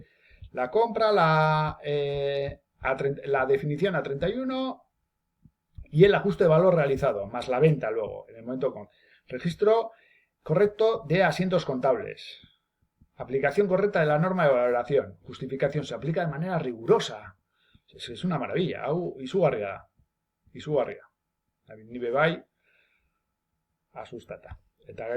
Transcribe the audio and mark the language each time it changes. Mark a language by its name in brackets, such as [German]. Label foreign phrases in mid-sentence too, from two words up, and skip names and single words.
[Spanish] La compra, la definición a 31... y el ajuste de valor realizado, más la venta luego, en el momento con registro correcto de asientos contables. Aplicación correcta de la norma de valoración. Justificación se aplica de manera rigurosa. Es una maravilla. [Basque] Hau izugarria da. Izugarria. Ni bebai asustata. Eta gero